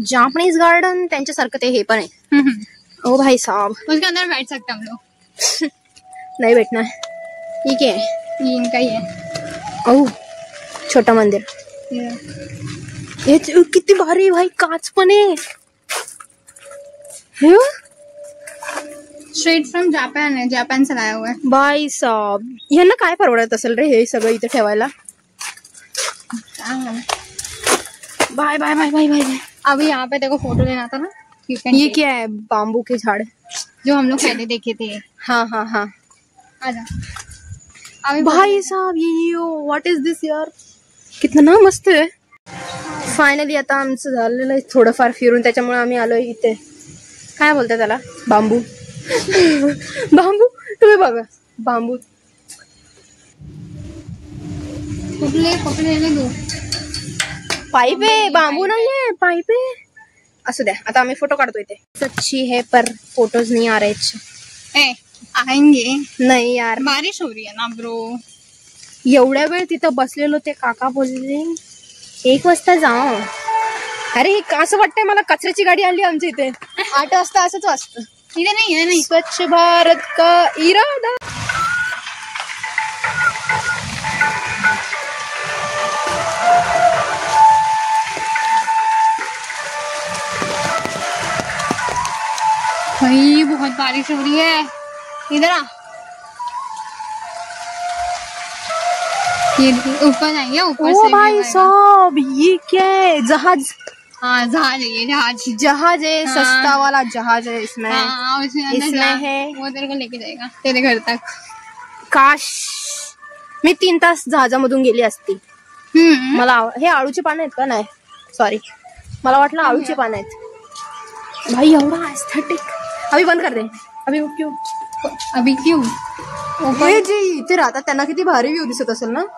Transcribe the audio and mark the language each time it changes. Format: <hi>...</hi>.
<mr>Japanese garden त्यांच्यासारखं ते हे पण आहे.</mr> <hi>ओ भाई साहब. उसके अंदर बैठ सकते हम लोग. नाही बैठना है. ये क्या है. ये इनका ही है.</hi> <mr>ओ छोटा मंदिर. हे किती भारी भाई. काच पण आहे.</mr> <en>Straight from Japan है.</en> <hi>जापान से लाया हुआ है.</hi> <mr>भाई साहब यांना काय परवडत असेल रे हे सगळं इथे ठेवायला.</mr> <en>Bye bye bye bye bye.</en> <hi>अभी यहाँ पे देखो फोटो लेना था ना. ये क्या है. बाम्बू के झाड़ जो हम लोग पहले देखे थे. हाँ हाँ हाँ. आजा. अभी भाई साहब ये</hi> <en>What is this यार.</en> <hi>कितना</hi> <mr>मस्त आहे. फायनली आता आमचं झालेलं आहे थोडंफार फिरून. त्याच्यामुळे आम्ही आलोय इथे. काय बोलतात त्याला. बांबू. बांबू तुम्ही बघा. बांबू.</mr> <hi>पकडले दो.</hi> <mr>पाईप आहे. बांबू नाहीये. पाईप आहे. असू द्या आता आम्ही फोटो काढतो इथे.</mr> <hi>सच्ची है पर फोटोज नहीं आ रहे. आएंगे.</hi> <mr>नाही यार</mr> <hi>बारिश हो रही है ना ब्रो.</hi> <mr>एवढ्या वेळ तिथं बसलेलो ते काका बोलले 1 वाजता जाऊ. अरे हे असं वाटतंय मला कचऱ्याची गाडी आली आमच्या इथे. 8 वाजता असंच वाजतं.</mr> <hi>इधर नहीं है. नहीं. स्वच्छ भारत का इरादा. भाई बहुत बारिश हो रही है. इधर आ. ये ऊपर जाएंगे. ऊपर ओ से भाई साहब ये क्या है. जहाज. हाँ जहाज है. ये जहाज है. हाँ. सस्ता वाला जहाज है इसमें. हाँ उसमें अंदर इसमें जा. है. वो तेरे को लेके जाएगा तेरे घर तक.</hi> <mr>काश मी 3 तास जहाजामधून गेली असती. मला हे आळूचे पानं आहेत का. नाही सॉरी मला वाटलं आळूचे पानं आहेत. भाई एवढा एस्थेटिक.</mr> <hi>अभी बंद कर दे. अभी क्यों. अभी क्यों.</hi> <mr>हे जे इथे राहतात त्यांना किती भारी व्ह्यू दिसत असेल ना.</mr>